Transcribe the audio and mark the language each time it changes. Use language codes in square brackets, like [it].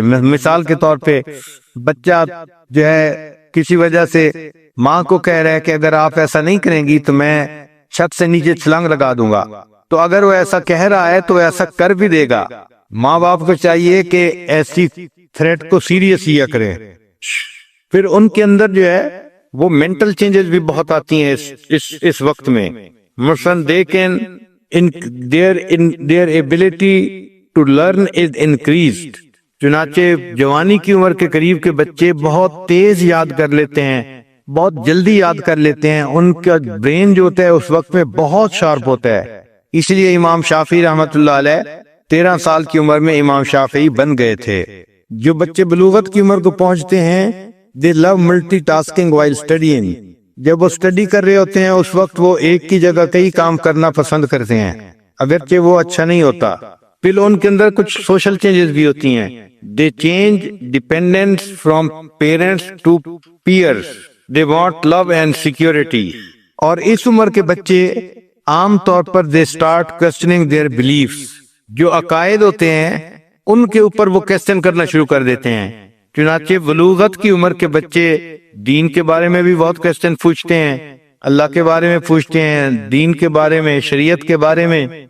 [ur] مثال کے طور پہ بچہ جو ہے کسی وجہ سے ماں کو کہہ رہا ہے کہ اگر آپ ایسا نہیں کریں گی تو میں چھت سے نیچے چھلانگ لگا دوں گا. تو اگر وہ ایسا کہہ رہا ہے تو ایسا کر بھی دے گا. ماں باپ کو چاہیے کہ ایسی تھریٹ کو سیریس لیا کریں. پھر ان کے اندر جو ہے وہ مینٹل چینجز بھی بہت آتی ہیں اس وقت میں. مثلاً [en] They can their ability to learn is increased. [ur] چنانچہ جوانی کی عمر کے قریب کے بچے بہت تیز یاد کر لیتے ہیں، بہت جلدی یاد کر لیتے ہیں، ان کا برین جو ہوتا ہے اس وقت میں بہت شارپ ہوتا ہے. اس لیے امام شافعی رحمۃ اللہ علیہ 13 سال کی عمر میں امام شافعی بن گئے تھے. جو بچے بلوغت کی عمر کو پہنچتے ہیں [en] they love multitasking while studying. [ur] جب وہ اسٹڈی کر رہے ہوتے ہیں اس وقت وہ ایک کی جگہ کئی کام کرنا پسند کرتے ہیں، اگرچہ وہ اچھا نہیں ہوتا. پھر ان کے اندر کچھ سوشل چینجز بھی ہوتی ہیں. [en] they change dependence from parents to peers. they want love and security. [ur] اور اس عمر کے بچے عام طور پر [en] they start questioning their beliefs. [ur] جو عقائد ہوتے ہیں ان کے اوپر وہ کوسچن کرنا شروع کر دیتے ہیں. چنانچہ بلوغت کی عمر کے بچے دین کے بارے میں بھی بہت کوسچن پوچھتے ہیں، اللہ کے بارے میں پوچھتے ہیں، دین کے بارے میں، شریعت کے بارے میں.